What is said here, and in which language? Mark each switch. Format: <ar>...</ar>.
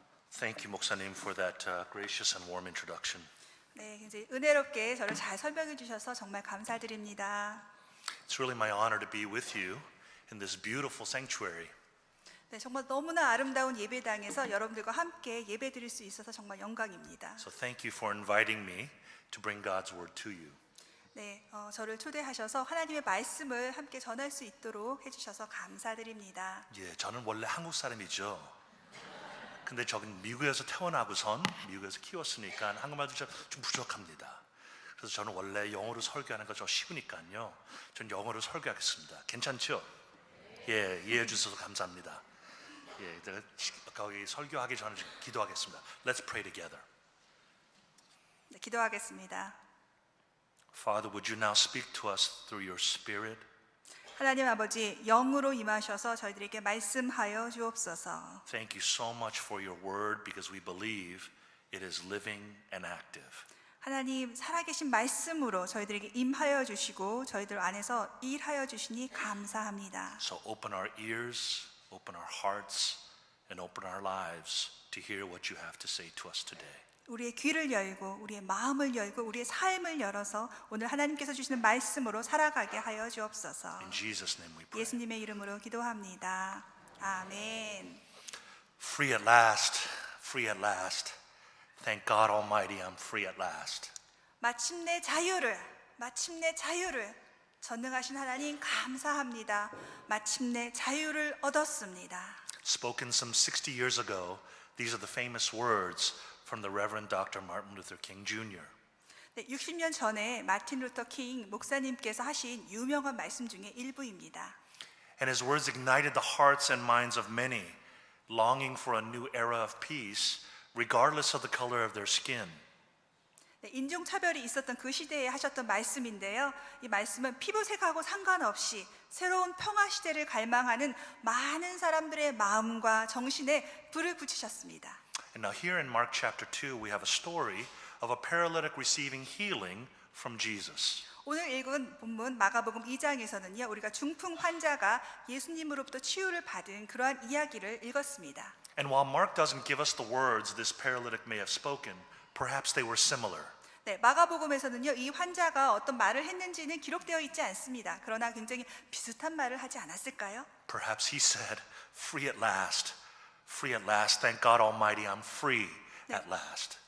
<en>Thank you, 목사님, for that gracious and warm introduction.</en> <ko>네, 굉장히 은혜롭게 저를 잘 설명해 주셔서 정말 감사드립니다.</ko> <en>It's really my honor to be with you in this beautiful sanctuary.</en> <ko>네, 정말 너무나 아름다운 예배당에서 여러분들과 함께 예배드릴 수 있어서 정말 영광입니다.</ko> <en>So thank you for inviting me to bring God's word to you.</en> <ko>네, 저를 초대하셔서 하나님의 말씀을 함께 전할 수 있도록 해주셔서 감사드립니다. 예, 저는 원래 한국 사람이죠. 근데 저긴 미국에서 태어나고선 미국에서 키웠으니까 한국말도 좀 부족합니다. 그래서 저는 원래 영어로 설교하는 거 좀 쉬우니까요. 전 영어로 설교하겠습니다. 괜찮죠? 예, 이해해 주셔서 감사합니다. 예, 제가 거기 설교하기 전에 기도하겠습니다.</ko> <en>Let's pray together.</en> <ko>네, 기도하겠습니다.</ko> <en>Father, would you now speak to us through your Spirit?</en> <ko>하나님 아버지, 영으로 임하셔서 저희들에게 말씀하여 주옵소서.</ko> <en>Thank you so much for your word because we believe it is living and active.</en> <ko>하나님, 살아계신 말씀으로 저희들에게 임하여 주시고 저희들 안에서 일하여 주시니 감사합니다.</ko> <en>So open our ears, open our hearts, and open our lives to hear what you have to say to us today.</en> <ko>우리의 귀를 열고 우리의 마음을 열고 우리의 삶을 열어서 오늘 하나님께서 주시는 말씀으로 살아가게 하여 주옵소서.</ko> <en>In Jesus' name we pray.</en> <ko>예수님의 이름으로 기도합니다. 아멘.</ko> <en>Free at last, free at last. Thank God Almighty, I'm free at last.</en> <ko>마침내 자유를 전능하신 하나님 감사합니다. 마침내 자유를 얻었습니다.</ko> <en>Spoken some 60 years ago, these are the famous words from the Reverend Dr. Martin Luther King Jr.</en> <ko>네, 60년 전에 마틴 루터 킹 목사님께서 하신 유명한 말씀 중에 일부입니다.</ko> <en>And his words ignited the hearts and minds of many, longing for a new era of peace, regardless of the color of their skin.</en> <ko>네, 인종차별이 있었던 그 시대에 하셨던 말씀인데요. 이 말씀은 피부색하고 상관없이 새로운 평화 시대를 갈망하는 많은 사람들의 마음과 정신에 불을 붙이셨습니다.</ko> <en>And now here in Mark chapter 2, we have a story of a paralytic receiving healing from Jesus.</en> <ko>오늘 읽은 본문 마가복음 2장에서는요. 우리가 중풍 환자가 예수님으로부터 치유를 받은 그러한 이야기를 읽었습니다.</ko> <en>And while Mark doesn't give us the words this paralytic may have spoken, perhaps they were similar.</en> <ko>네, 마가복음에서는요. 이 환자가 어떤 말을 했는지는 기록되어 있지 않습니다. 그러나 굉장히 비슷한 말을 하지 않았을까요?</ko> <en>Perhaps he said, free at last, thank God Almighty, I'm free at last.</en>